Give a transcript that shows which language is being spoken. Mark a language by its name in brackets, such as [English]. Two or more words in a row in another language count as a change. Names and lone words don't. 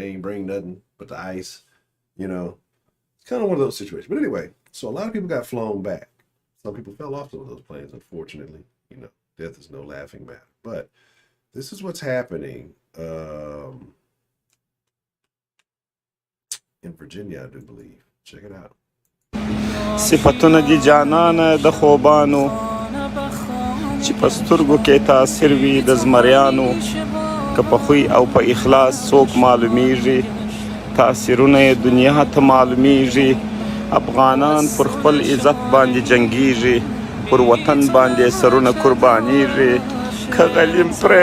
[English] They ain't bring nothing but the ice. It's kind of one of those situations. But anyway, so a lot of people got flown back. Some people fell off some of those planes, unfortunately. Death is no laughing matter. But this is what's happening in Virginia, I do believe. Check it out. [Pashto] صفتونه دي جانانه د خوبانو چې په سترګو کې تاثیر وي د زمریانو که په خوی او په اخلاص څوک معلومیږي تاثیرونه یې دنیا ته معلومیږي افغانان پر خپل عزت باندې جنگیږي پر وطن باندې سرونه قربانیږي که غلیم پرې